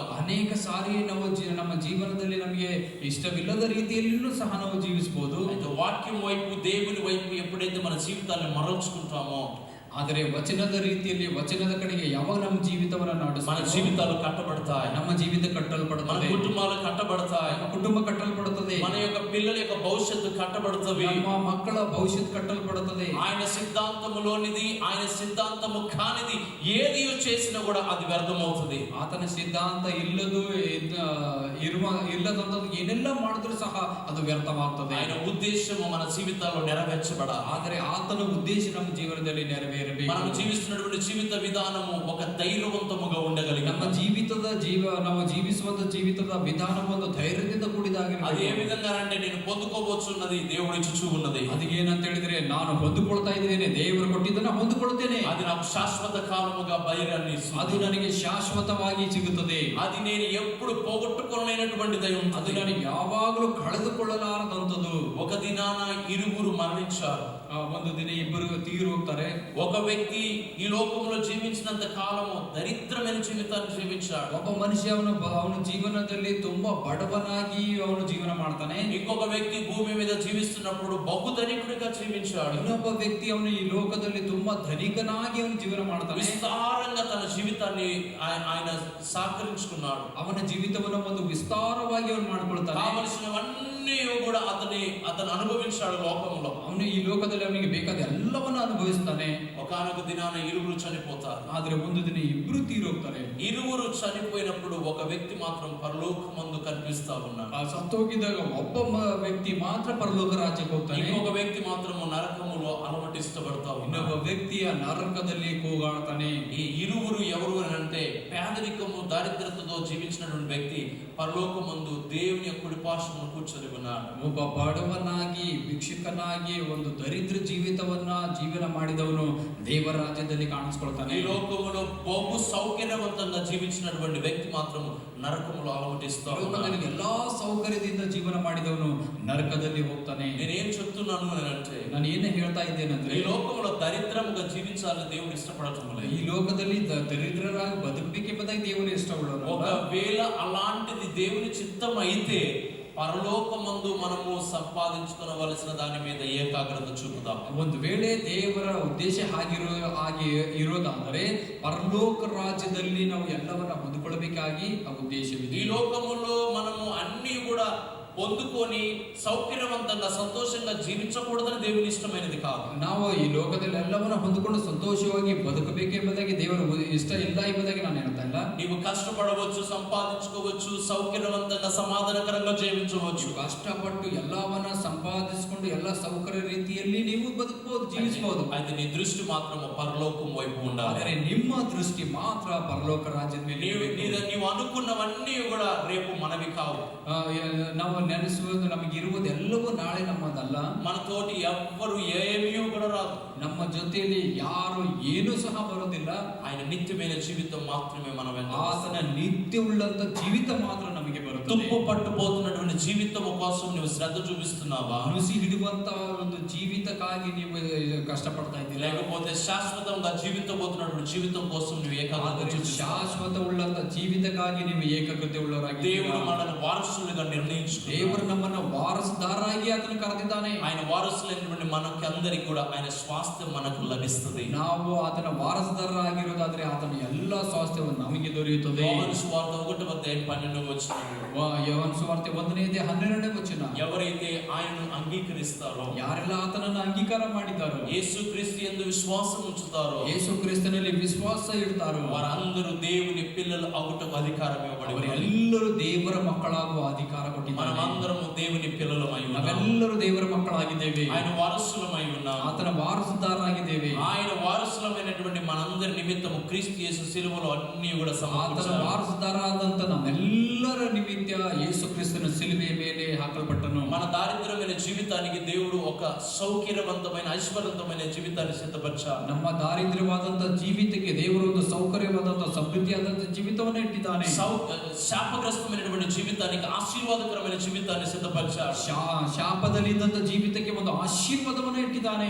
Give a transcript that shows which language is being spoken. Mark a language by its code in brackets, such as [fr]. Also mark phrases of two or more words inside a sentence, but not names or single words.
[kn] ಅನೇಕ ಸಾರಿ ನಾವು ನಮ್ಮ ಜೀವನದಲ್ಲಿ ನಮಗೆ ಇಷ್ಟವಿಲ್ಲದ ರೀತಿಯಲ್ಲಿಯೂ ಸಹ ನಾವು ಜೀವಿಸಬಹುದು. [te] అయితే వాక్యం వైపు, దేవుని వైపు ఎప్పుడైతే మన జీవితాన్ని మరల్చుకుంటామో, [kn] ಆದರೆ ವಚನದ ರೀತಿಯಲ್ಲಿ, ವಚನದ ಕಡೆಗೆ ಯಾವಾಗ ನಮ್ಮ ಜೀವಿತವನ್ನ [te] మన [kn] ನಡೆಸುತ್ತೇವೋ [te] జీవితాలు కట్టబడతాయి. [kn] ನಮ್ಮ ಜೀವಿತ [te] మన [kn] ಕಟ್ಟಲ್ಪಡುತ್ತದೆ, [te] కుటుంబాలు కట్టబడతాయి. [kn] ನಮ್ಮ ಕುಟುಂಬ ಕಟ್ಟಲ್ಪಡುತ್ತದೆ, [te] మన యొక్క పిల్లల యొక్క భవిష్యత్తు కట్టబడుతుంది. [kn] ನಮ್ಮ ಮಕ್ಕಳ ಭವಿಷ್ಯತ್ ಕಟ್ಟಲ್ಪಡುತ್ತದೆ. [te] ఆయన సిద్ధాంతములోనిది, ఆయన సిద్ధాంతము కానిది ఏది చేసినా కూడా అది వ్యర్థమవుతుంది. [kn] ಆತನ ಸಿದ್ಧಾಂತ ಇಲ್ಲದಂತದ್ದು ಏನೆಲ್ಲ ಮಾಡಿದ್ರು ಸಹ ಅದು ವ್ಯರ್ಥವಾಗ್ತದೆ. [te] ఆయన ఉద్దేశము మన జీవితాల్లో నెరవేర్చబడాలి. [kn] ಆದರೆ ಆತನ ಉದ್ದೇಶ ನಮ್ಮ ಜೀವನದಲ್ಲಿ ನೆರವೇರಬೇಕು. [te] మనం జీవిస్తున్నటువంటి జీవిత విధానము ఒక ధైర్యవంతముగా ఉండగలిగి, [kn] ನಾವು ಜೀವಿಸುವಂತ ಜೀವಿತದ ವಿಧಾನವು ಒಂದು ಧೈರ್ಯದಿಂದ [te] అది ఏ [kn] ಕೂಡಿದಾಗಿರಬೇಕು. [te] విధంగా అంటే నేను పొందుకోవచ్చున్నది దేవుడు ఇచ్చుచూ ఉన్నది. [kn] ಅದು ಏನಂತ ಹೇಳಿದ್ರೆ, ನಾನು ಹೊಂದಿಕೊಳ್ತಾ ಇದ್ದೇನೆ, ದೇವರು ಕೊಟ್ಟಿದ್ದನ್ನ ಹೊಂದಿಕೊಳ್ಳುತ್ತೇನೆ, [te] అది నాకు శాశ్వత కాలముగా బయరాన్ని [kn] ಅದು [te] ఇస్తుంది. [kn] ನನಗೆ ಶಾಶ್ವತವಾಗಿ ಸಿಗುತ್ತದೆ. [te] అది నేను ఎప్పుడు పోగొట్టుకోలేనటువంటిదై [kn] ಅದು [te] ఉంటుంది. [kn] ನನಗೆ ಯಾವಾಗಲೂ ಕಳೆದುಕೊಳ್ಳಲಾರದಂಥದ್ದು. [te] ఒక దినాన ఇరువురు మరణించారు. [kn] ಒಂದು ದಿನ ಇಬ್ಬರು ತೀರು ಹೋಗ್ತಾರೆ. [te] ఒక వ్యక్తి ఈ లోకంలో జీవించినంత కాలము దరిద్రమైన జీవితాన్ని జీవించాడు. [kn] ಒಬ್ಬ ಮನುಷ್ಯ ಅವನ ಜೀವನದಲ್ಲಿ ತುಂಬಾ ಬಡವನಾಗಿ ಅವನು ಜೀವನ ಮಾಡ್ತಾನೆ. [te] ఇంకొక వ్యక్తి భూమి మీద జీవిస్తున్నప్పుడు బహుధనికుడిగా జీవించాడు. [kn] ಇನ್ನೊಬ್ಬ ವ್ಯಕ್ತಿ ಅವನು ಈ ಲೋಕದಲ್ಲಿ ತುಂಬಾ ಧನಿಕನಾಗಿ ಅವನು ಜೀವನ ಮಾಡ್ತಾನೆ. [te] విస్తారంగా తన జీవితాన్ని ఆయన సహకరించుకున్నాడు. [kn] ಅವನ ಜೀವಿತವನ್ನು ಒಂದು ವಿಸ್ತಾರವಾಗಿ ಅವನು ಮಾಡ್ಕೊಳ್ತಾನೆ. [te] కావలసినవన్నీ కూడా అతను అనుభవించాడు లోకంలో. [kn] ಅವನು ಈ ಲೋಕದಲ್ಲಿ ಅವನಿಗೆ ಬೇಕಾದ ಎಲ್ಲವನ್ನ ಅನುಭವಿಸ್ತಾನೆ. [te] ఒకనొక దినాన ఇరువురు చనిపోతారు. [kn] ಆದ್ರೆ ಒಂದು ದಿನ ಇಬ್ರು ತೀರೋಗ್ತಾರೆ. [te] ఇరువురు చనిపోయినప్పుడు ఒక వ్యక్తి మాత్రం పరలోకమందు కనిపిస్తా ఉన్నాడు. [kn] ಸತ್ತೋಗಿದ್ದಾಗ ಒಬ್ಬ ವ್ಯಕ್ತಿ ಮಾತ್ರ ಪರಲೋಕ ರಾಜ್ಯಕ್ಕೆ ಹೋಗ್ತಾನೆ. [te] ఇంకొక వ్యక్తి మాత్రం నరకములో అలమటిస్తబడతా ఉన్నాడు. [kn] ಇನ್ನೊಬ್ಬ ವ್ಯಕ್ತಿಯ ನರಕದಲ್ಲಿ ಕೂಗಾಡ್ತಾನೆ. [te] ఈ ఇరువురు ఎవరు అని అంటే, పేదరికము దారిద్రతతో జీవించినటువంటి వ్యక్తి పరలోకమందు దేవుని యొక్క కుడిపార్శ్వమున కూర్చొని ఉన్నాడు. [kn] ಒಬ್ಬ ಬಡವನಾಗಿ ಭಿಕ್ಷುಕನಾಗಿ ಒಂದು ದರಿದ್ರ ಜೀವಿತವನ್ನ ಜೀವನ ಮಾಡಿದವನು ದೇವರ ರಾಜ್ಯದಲ್ಲಿ ಕಾಣಿಸ್ಕೊಳ್ತಾನೆ. [te] ఈ లోకములో బహు సౌకర్యవంతంగా జీవించినటువంటి వ్యక్తి మాత్రం నరకములో అలమటిస్తా ఉన్నాడు. [kn] ಎಲ್ಲಾ ಸೌಕರ್ಯದಿಂದ ಜೀವನ ಮಾಡಿದವನು ನರಕದಲ್ಲಿ ಹೋಗ್ತಾನೆ. [te] నేనేం చెప్తున్నాను అని అంటే, [kn] ನಾನು ಏನೇ ಹೇಳ್ತಾ ಇದ್ದೇನೆಂದ್ರೆ, [te] ఈ లోకంలో దరిద్రముగా జీవించాలని దేవుడు ఇష్టపడటం లేదు. [kn] ಈ ಲೋಕದಲ್ಲಿ ದರಿದ್ರರಾಗಿ ಬದುಕಬೇಕೆಂಬುದಾಗಿ ದೇವರು ಇಷ್ಟಪಡೋರು. [te] ఒకవేళ అలాంటిది దేవుని చిత్తం అయితే పరలోకమందు మనము సంపాదించుకోవలసిన దాని మీద ఏకాగ్రత చూపుదాం. [kn] ಒಂದು ವೇಳೆ ದೇವರ ಉದ್ದೇಶ ಹಾಗೆ ಇರೋದಾದರೆ ಪರಲೋಕ ರಾಜ್ಯದಲ್ಲಿ ನಾವು ಎಲ್ಲವನ್ನ ಹೊಂದಿಕೊಳ್ಳಬೇಕಾಗಿ ಆ ಉದ್ದೇಶವಿದೆ. [te] ఈ లోకములో మనము అన్ని కూడా పొందుకొని సౌకర్యవంతంగా సంతోషంగా జీవించకూడదని దేవుని ఇష్టమైనది కాదు. [kn] ನಾವು ಈ ಲೋಕದಲ್ಲಿ ಎಲ್ಲವನ್ನ ಹೊಂದಿಕೊಂಡು ಸಂತೋಷವಾಗಿ ಬದುಕಬೇಕೆಂಬುದಾಗಿ ದೇವರ ಇಷ್ಟ ಇಲ್ಲ ಎಂಬುದಾಗಿ ನಾನು ಹೇಳ್ತಾ ಇಲ್ಲ. [te] నీవు కష్టపడవచ్చు, సంపాదించుకోవచ్చు, సౌకర్యవంతంగా సమాధానకరంగా జీవించవచ్చు. [kn] ಕಷ್ಟಪಟ್ಟು ಎಲ್ಲವನ್ನ ಸಂಪಾದಿಸಿಕೊಂಡು ಎಲ್ಲ ಸೌಕರ್ಯ ರೀತಿಯಲ್ಲಿ ನೀವು ಬದುಕಬಹುದು, ಜೀವಿಸಬಹುದು. [te] అయితే నీ దృష్టి మాత్రం పరలోకం వైపు ఉండాలి. [kn] ಆದರೆ ನಿಮ್ಮ ದೃಷ್ಟಿ ಮಾತ್ರ ಪರಲೋಕ ರಾಜ್ಯದ ಮೇಲೆ [te] నీవు అనుకున్నవన్నీ కూడా రేపు మనవి కావు. [kn] ನಾವು ನೆನೆಸುವುದು ನಮಗಿರುವುದೆಲ್ಲವೂ ನಾಳೆ ನಮ್ಮದಲ್ಲ. [te] మనతోటి ఎవ్వరు ఏమీ కూడా రాదు. [kn] ನಮ್ಮ ಜೊತೆಯಲ್ಲಿ ಯಾರು ಏನೂ ಸಹ ಬರೋದಿಲ್ಲ. [te] ఆయన నిత్యమైన జీవితం మాత్రమే మనం [kn] ಆತನ ನಿತ್ಯ ಉಳ್ಳಂತ ಜೀವಿತ ಮಾತ್ರ ನಮಗೆ ಬರುತ್ತದೆ. [te] తుప్పు పట్టుపోతున్నటువంటి జీవితం కోసం నువ్వు శ్రద్ధ చూపిస్తున్నావా? [kn] ನುಸಿ ಹಿಡುವಂತ ಒಂದು ಜೀವಿತಕ್ಕಾಗಿ ನೀವು ಕಷ್ಟಪಡ್ತಾ ಇದ್ದೀರಾ? [te] లేకపోతే శాశ్వతంగా జీవించబోతున్నటువంటి జీవితం కోసం నువ్వు ఏకాగ్రత [kn] ಶಾಶ್ವತ ಉಳ್ಳಂತ ಜೀವಿತಕ್ಕಾಗಿ ನೀವು ಏಕಾಗ್ರತೆ ಉಳ್ಳವರಾಗಿ [te] దేవుడు మనల్ని వారసులుగా నిర్ణయించుకున్నాడు. [kn] ದೇವರು ನಮ್ಮನ್ನು ವಾರಸುದಾರರಾಗಿ ಆತನು ಕರೆದಿದ್ದಾನೆ. [te] ఆయన వారసులైనటువంటి మనకి అందరికి కూడా ఆయన స్వాస్థ్యం మనకు లభిస్తుంది. [kn] ನಾವು ಆತನ ವಾರಸುದಾರರಾಗಿರೋದಾದ್ರೆ ಆತನ ಎಲ್ಲ ಸ್ವಾಸ್ಥ್ಯವು ನಮಗೆ ದೊರೆಯುತ್ತದೆ. [te] యోహాను సువార్త 1:12 [kn] ಯೋಹಾನ ಸುವಾರ್ತೆ 1:12 [te] ఎవరైతే ఆయనను అంగీకరిస్తారో, [kn] ಯಾರೆಲ್ಲ ಆತನನ್ನು ಅಂಗೀಕಾರ ಮಾಡಿದ್ದಾರೋ, [te] యేసుక్రీస్తు యందు విశ్వాసం ఉంచుతారో, [kn] ಯೇಸು ಕ್ರಿಸ್ತನಲ್ಲಿ ವಿಶ್ವಾಸ ಇಡ್ತಾರೋ [te] వారందరూ దేవుని పిల్లలు అవుటకు అధికారం ఇవ్వబడి [kn] ಅವರೆಲ್ಲರೂ ದೇವರ ಮಕ್ಕಳಾಗುವ ಅಧಿಕಾರ ಕೊಟ್ಟಿದ್ದಾರೆ. [te] మనమందరము దేవుని పిల్లలమై ఉన్నాము. [kn] ನಾವೆಲ್ಲರೂ ದೇವರ ಮಕ್ಕಳಾಗಿದ್ದೇವೆ. [te] ఆయన వారసులమై ఉన్నాము. [kn] ಆತನ ವಾರಸುದಾರರಾಗಿದ್ದೇವೆ. [te] ఆయన వారసులమైనటువంటి మనందరి నిమిత్తము క్రీస్తు యేసు సిలువలో అన్ని కూడా [kn] ಆತನ [te] సమర్పించారు. [kn] ವಾರಸುದಾರರಾದಂತ ನಮ್ಮೆಲ್ಲರ ನಿಮಿತ್ತ ಯೇಸು ಕ್ರಿಸ್ತನ ಸಿಲುಬೆಯ ಮೇಲೆ ಹಾಕಲ್ಪಟ್ಟನು. [te] మన దారిద్ర్యమైన జీవితానికి దేవుడు ఒక సౌకర్యవంతమైన ఐశ్వర్యవంతమైన జీవితాన్ని సిద్ధపరిచారు. [kn] ನಮ್ಮ ದಾರಿದ್ರ್ಯವಾದಂತ ಜೀವಿತಕ್ಕೆ ದೇವರು ಒಂದು ಸೌಕರ್ಯವಾದಂತ ಸಮೃದ್ಧಿಯಾದಂತ ಜೀವಿತವನ್ನು ಇಟ್ಟಿದ್ದಾನೆ. [te] శాపగ్రస్తమైనటువంటి జీవితానికి ఆశీర్వాదకరమైన జీవితాన్ని సిద్ధపరిచారు. [kn] ಶಾಪದಲ್ಲಿದ್ದಂತ ಜೀವಿತಕ್ಕೆ ಒಂದು ಆಶೀರ್ವಾದವನ್ನು ಇಟ್ಟಿದ್ದಾನೆ.